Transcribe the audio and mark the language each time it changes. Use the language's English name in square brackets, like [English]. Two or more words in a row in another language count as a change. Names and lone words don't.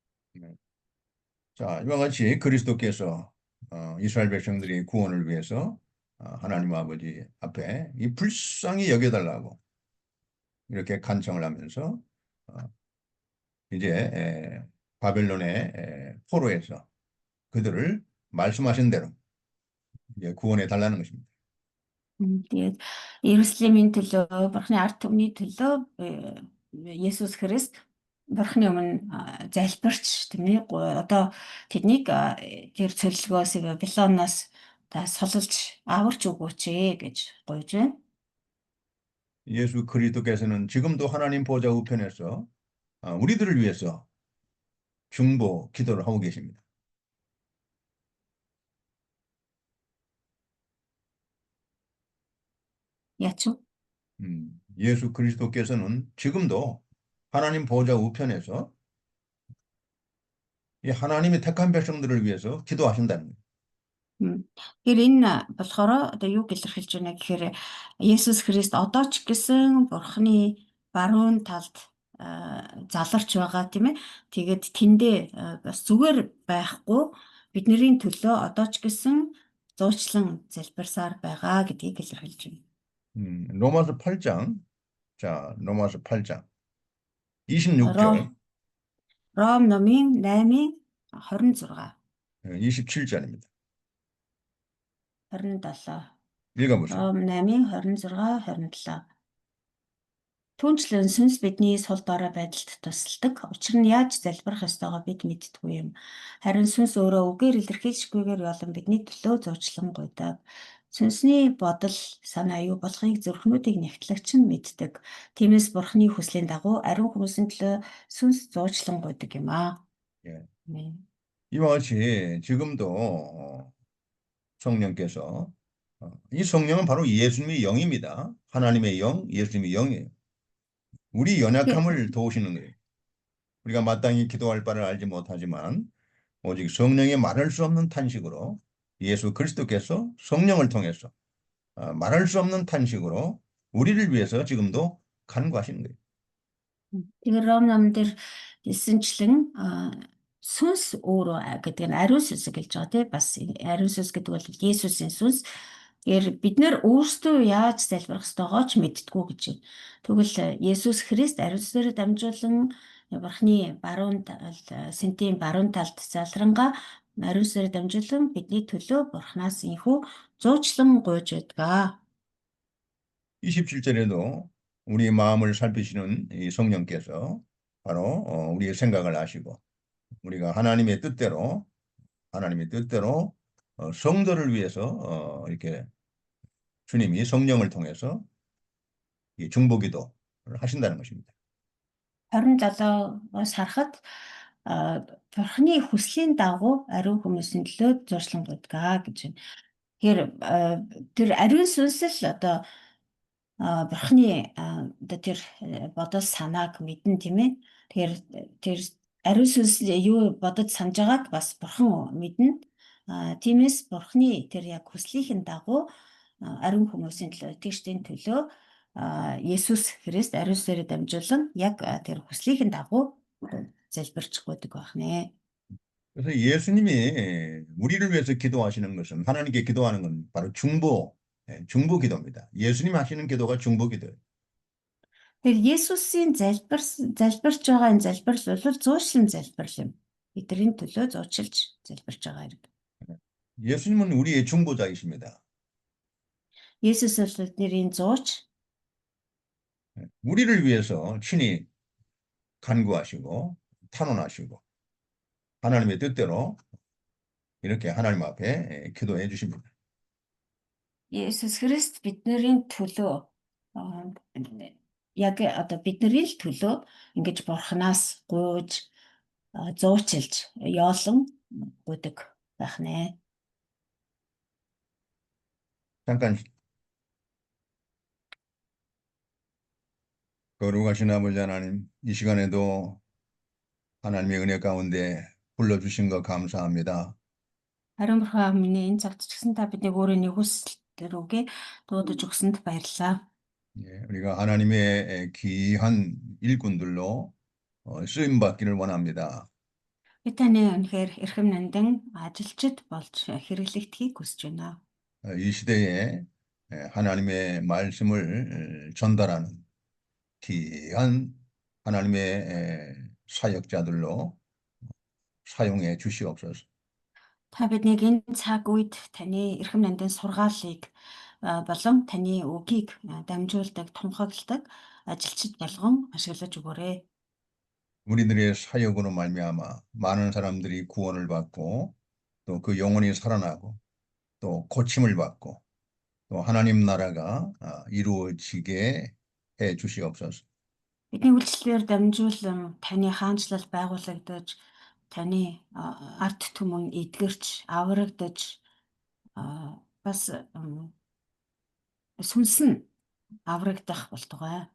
[Korean] 자, 이와 같이 그리스도께서 이스라엘 백성들의 구원을 위해서 하나님 아버지 앞에 이 불쌍히 여겨달라고 이렇게 간청을 하면서 이제 바벨론의 포로에서 그들을 말씀하신 대로 이제 구원해 달라는 것입니다. [Mongolian] Тэгээд Иерусалимийн төлөө бурхны арт түмний төлөө Есүс Христ бурхны өмнө залбирч тийм ээ одоо тэднийг тэр цөллөгөөс Вавилоноос солилж аварч өгөөч гэж гуйж байна. [Korean] 예수 그리스도께서는 지금도 하나님 보좌 우편에서 우리들을 위해서 중보 기도를 하고 계십니다. [Mongolian] Яач вэ? [Korean] 예수 그리스도께서는 지금도 하나님 보좌 우편에서 이 하나님의 택한 백성들을 위해서 기도하신다는 거예요. [Mongolian] Тэгэхээр энэ болохоор одоо юу илэрхийлж байна гэхээр Есүс Христ одоо ч гэсэн бурхны баруун талд заларч байгаа тийм ээ. Тэгээд тэндээ бас зүгээр байхгүй бидний төлөө одоо ч гэсэн зуучлан залбирсаар байгаа гэдгийг илэрхийлж байна. [Korean] 로마서 8장. 자, 로마서 8장 26절. [Mongolian] Ром номын 8-ын 26. [Korean] 27절입니다. 27. 읽어보세요. [Mongolian] Ром 8-ын 26, 27. Түүнчлэн сүнс бидний сул дорой байдалд тусалдаг. Учир нь яаж залбирах ёстойгоо бид мэддэггүй юм. Харин сүнс өөрөө үгээр илэрхийлшгүйгээр болон бидний төлөө зуучлан гуйдаг. Сүнсний бодол, санаа юу болохыг зүрхнүүдийг нэгтлагч нь мэддэг. Тиймээс Бурхны хүслийн дагуу ариун хүмүүсийн төлөө сүнс зуучлан гуйдаг юм аа. [Korean] 예. 아멘. 이와 같이 지금도 성령께서 이 성령은 바로 예수님의 영입니다. 하나님의 영, 예수님의 영이에요. 우리 연약함을 도우시는 거예요. 우리가 마땅히 기도할 바를 알지 못하지만 오직 성령의 말할 수 없는 탄식으로 예수 그리스도께서 성령을 통해서 말할 수 없는 탄식으로 우리를 위해서 지금도 간구하시는 거예요. [Mongolian] Тэгэхээр Ром номон дээр хэлсэнчлэн сүнс өөрөө гэдэг нь ариун сүнс гэж байгаа тийм бас ариун сүнс гэдэг бол Есүсийн сүнс. Тэгэхээр бид нэр өөрсдөө яаж залбирах ёстойгоо ч мэдтгүү гэж байна. Тэгвэл Есүс Христ ариун сүнсээр дамжуулан Бурхны баруун сэнтийн баруун талд залрангаа ариун сүнсээр дамжуулан бидний төлөө Бурханаас инхүү зуучлан гуйж байдаг. [Korean] 27절에도 우리 마음을 살피시는 이 성령께서 바로 우리의 생각을 아시고 우리가 하나님의 뜻대로 성도를 위해서 이렇게 주님이 성령을 통해서 이 중보기도를 하신다는 것입니다. [Mongolian] 27-оос харахад Бурхны хүслийн дагуу ариун хүмүүсийн төлөө зуршлан гуйдаг гэж байна. Тэгэхээр тэр ариун сүнс л одоо Бурхны одоо тэр бодол санааг мэднэ тийм ээ. Тэгэхээр тэр ариун сүнс юу бодож санаж байгааг бас Бурхан мэднэ. Тиймээс Бурхны тэр яг хүслийнхэн дагуу ариун хүмүүсийн төлөө итгэжтийн төлөө Есүс Христ ариун сүнсээр дамжуулан яг тэр хүслийнхэн дагуу залбирч байдаг байх нэ. [Korean] 그래서 예수님이 우리를 위해서 기도하시는 것은 하나님께 기도하는 건 바로 중보 기도입니다. 예수님 하시는 기도가 중보 기도예요. [Mongolian] Тэгэхээр Есүсийн залбирч байгаа энэ залбирал бол зуушлан залбирал юм. Бидний төлөө зуучлж залбирч байгаа хэрэг. [Korean] 예수님은 우리의 중보자이십니다. [Mongolian] Есүс бол бидний зууч. [Korean] 우리를 위해서 친히 간구하시고 탄원하시고 하나님의 뜻대로 이렇게 하나님 앞에 기도해 주십니다. [Mongolian] Есүс Христ бидний төлөө яг одоо бидний л төлөө ингэж Бурханаас гуйж зуучилж яолон гуйдаг байх нэ. [Korean] 잠깐 거룩하신 아버지 하나님, 이 시간에도 하나님의 은혜 가운데 불러주신 것 감사합니다. [Mongolian] Харин Бурхан миний энэ цагт ч гэсэн та биднийг өөрийн хүсэл рүүгээ дуудаж өгсөнд баярлалаа. [Korean] 예, 우리가 하나님의 귀한 일꾼들로 쓰임 받기를 원합니다. [Mongolian] Би таны үнэхээр эрхэм нандин ажилчид болж хэрэглэгдэхийг хүсэж байна. [Korean] 이 시대에 하나님의 말씀을 전달하는 귀한 하나님의 사역자들로 사용해 주시옵소서. [Mongolian] Та биднийг энэ цаг үед таны эрхэм нандин сургаалыг болон таны үгийг дамжуулдаг, тунхагладаг ажилчид болгон ашиглаж өгөөрэй. [Korean] 우리들의 사역으로 말미암아 많은 사람들이 구원을 받고 또 그 영혼이 살아나고 또 고침을 받고 또 하나님 나라가 이루어지게 해 주시옵소서. [Mongolian] Бидний үйлчлэлээр дамжуулан таны хаанчлал байгуулагдаж, таны арт түмэн эдгэрч, аврагдаж бас сүнс нь аврагдах болтугай.